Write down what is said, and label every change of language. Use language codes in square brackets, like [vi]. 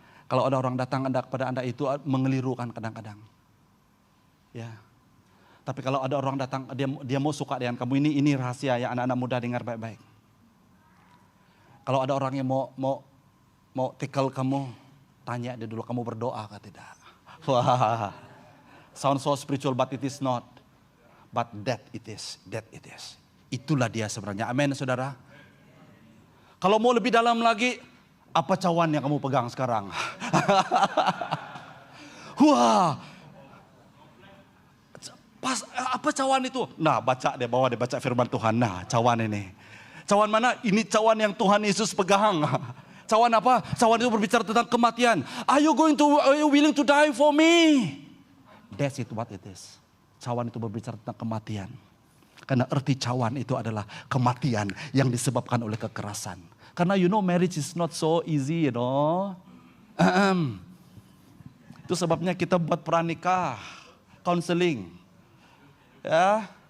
[ms] Kalau ada orang datang kepada Anda itu mengelirukan kadang-kadang. Ya. Tapi kalau ada orang datang dia mau suka dengan kamu, ini rahasia ya anak-anak muda, dengar baik-baik. Kalau ada orang yang mau tickle kamu, tanya dia dulu, kamu berdoa kah tidak? Wah. [en] Sound so spiritual but it is not. But that it is. [ms] Itulah dia sebenarnya. Amin, saudara. Kalau mau lebih dalam lagi, apa cawan yang kamu pegang sekarang? Wah. Apa cawan itu? Nah, baca firman Tuhan. Nah, cawan ini. Cawan mana? Ini cawan yang Tuhan Yesus pegang. Cawan apa? Cawan itu berbicara tentang kematian. [en] Are you willing to die for me? That's it what it is. [ms] Cawan itu berbicara tentang kematian. Karena arti cawan itu adalah kematian yang disebabkan oleh kekerasan. Karena [en] marriage is not so easy, [ms] Itu sebabnya kita buat pranikah, counseling. Ya.